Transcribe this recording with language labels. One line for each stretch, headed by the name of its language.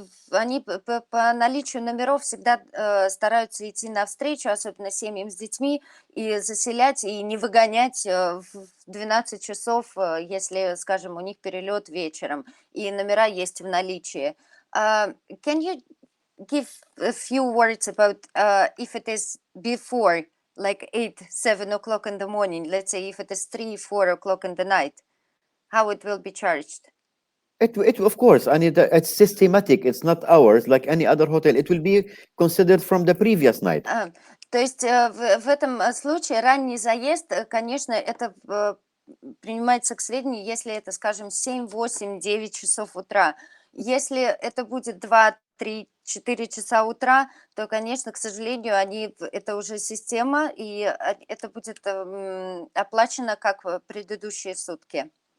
Russian: Они по наличию номеров всегда стараются идти навстречу, особенно семьям с детьми, и заселять, и не выгонять в 12 часов, если, скажем, у них перелет вечером, и номера есть в наличии.
English: Can you give a few words about if it is before, like 8, 7 o'clock in the morning, let's say if it is 3, 4 o'clock in the night, how it will be charged? It of course, and it's systematic. It's not ours like any other hotel. It will be considered from the previous night.
Russian: То есть в этом случае ранний заезд, конечно, это принимается к сведению, если это, скажем, 7, 8, 9 часов утра. Если это будет 2, 3, 4 часа утра, то, конечно, к сожалению, это уже система, и это будет оплачено как предыдущие сутки.